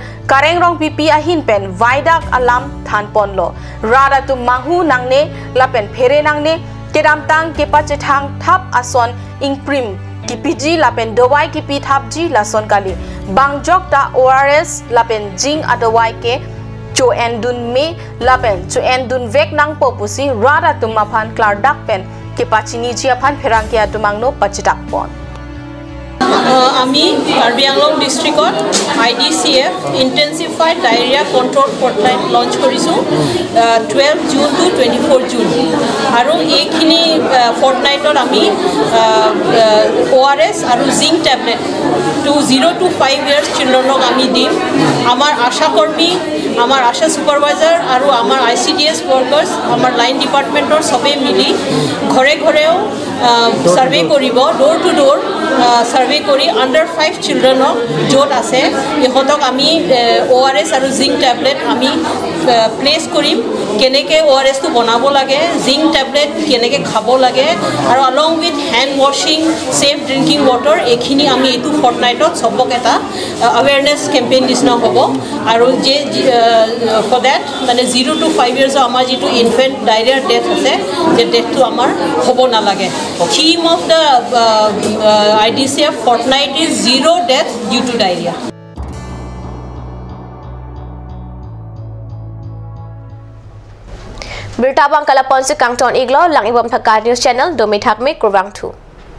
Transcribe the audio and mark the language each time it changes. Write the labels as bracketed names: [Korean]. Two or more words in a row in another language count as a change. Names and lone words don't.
[Karbi] Kareng Rong Pipi ahin pen vaidak alam than pon lo rada tu mahu nang ne lapen phere nang ne kedam tang ke pachethang thap ason ingprim kipiji lapen dowai kipi thapji lason kali bangjok ta ORS lapen jing adowai ke cho endun me lapen cho endun vek nang popusi rada tumaphan klardak pen ke pachini ji aphan pherang ke atumangno pachitak pon. [Assamese] Ami Karbianglong district IDCF [English] intensified diarrhea control fortnight launch [Assamese] korisu [English] 12 June to 24 June [Assamese] aru ekhini fortnight ami ORS aru [English] zinc tablet [Assamese] to [English] 0 to 5 years children [Assamese] ami dim amar asha kormi amar asha supervisor aru amar [English] ICDS workers [Assamese] amar [English] line department [Assamese] or sobe mili ghore ghoreo survey koribo door [English] to door survey [Assamese] kori [English] under 5 children [Assamese] jot ase ehotok ami ORS aru [English] zinc tablet [Assamese] ami place korim keneke ORS to banabo lage [English] zinc tablet [Assamese] keneke khabo lage aru [English] along with hand washing safe drinking water [Assamese] ekhini ami etu fortnight sobok eta [English] awareness campaign [Assamese] disna hobo aru je [English] for that [Assamese] mane [English] 0 to 5 years [Assamese] amar jitu [English] infant diarrhea death [Assamese] ase je death to amar hobo na lage. [English] Theme of the IDCF fortnight is zero death due to diarrhea. [Karbi] Berita bang kala ponsi kangton iglo lang ibam thakar news channel domi thakme kurbang thu.